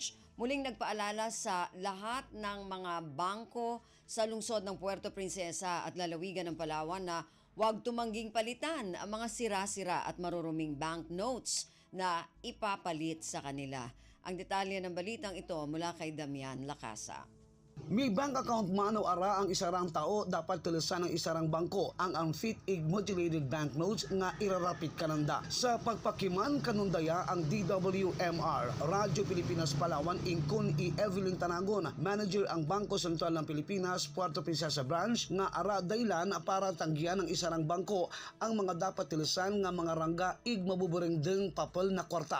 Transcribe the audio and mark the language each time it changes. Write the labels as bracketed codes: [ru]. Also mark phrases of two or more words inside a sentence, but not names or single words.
[tl] Muling nagpaalala sa lahat ng mga bangko sa lungsod ng Puerto Princesa at lalawigan ng Palawan na huwag tumangging palitan ang mga sira-sira at maruruming banknotes na ipapalit sa kanila. Ang detalye ng balitang ito mula kay Damian Lacasa. [cyo] May bank account man o ara ang isarang tao dapat tulusan ng isarang bangko ang unfit ig modulated banknotes nga irarapit kananda. Sa pagpakiman kanundaya ang DWMR, Radyo Pilipinas Palawan Ingkon i Evelyn Tanagon, manager ang Bangko Sentral ng Pilipinas, Puerto Princesa Branch nga ara daylan para tanggihan ng isarang bangko ang mga dapat tulusan nga mga rangga ig mabuburing ding papel na kwarta.